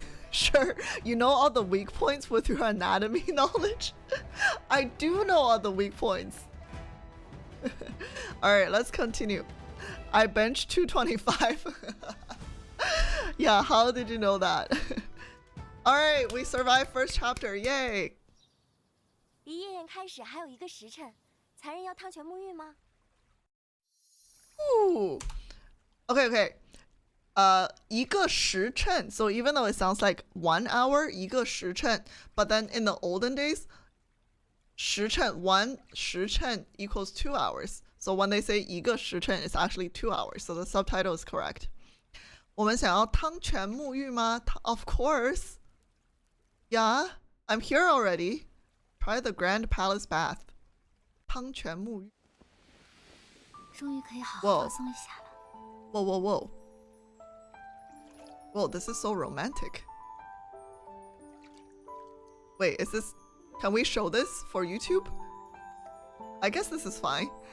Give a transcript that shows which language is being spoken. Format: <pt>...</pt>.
<en>Sure, you know all the weak points with your anatomy knowledge? I do know all the weak points. Alright, let's continue. I bench 225. Yeah, how did you know that? Alright, we survived first chapter, yay!</en> <zh>离夜宴开始还有1个时辰，才人要汤泉沐浴吗？</zh> <en>Ooh. Okay.</en> <zh>一个时辰.</zh> <en>So even though it sounds like 1 hour,</en> <zh>一个时辰,</zh> <en>but then in the olden days, 时辰, 1时辰 equals 2 hours. So when they say</en> <zh>一个时辰,</zh> <en>it's actually 2 hours. So the subtitle is correct.</en> <zh>我们想要汤泉沐浴吗?</zh> <en>Of course. Yeah, I'm here already. Try the Grand Palace Bath.</en> <zh>汤泉沐浴. 终于可以好好放松一下了。</zh> <en>Whoa. Whoa, this is so romantic. Wait, is this... Can we show this for YouTube? I guess this is fine.</en>